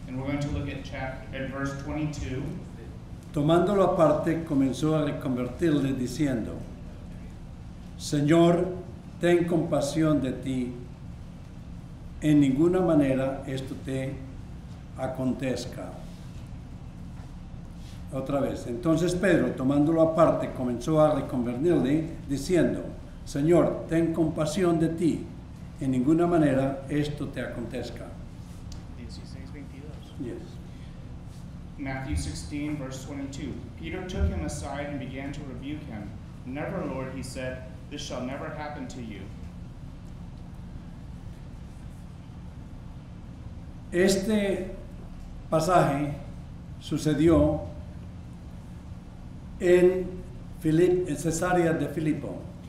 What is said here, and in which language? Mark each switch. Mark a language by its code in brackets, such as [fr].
[en] And we're going to look at verse 22. [es] Tomándolo aparte, comenzó a reconvertirle diciendo: Señor, ten compasión de ti. En ninguna manera esto te acontezca. Otra vez. Entonces Pedro, tomándolo aparte, comenzó a reconvertirle diciendo: Señor, ten compasión de ti. En ninguna manera esto te acontezca. 16:22. Yes. [en] Matthew 16, verse 22. Peter took him aside and began to rebuke him. Never, Lord, he said, this shall never happen to you. [es] Este pasaje sucedió en Cesarea de Filipo.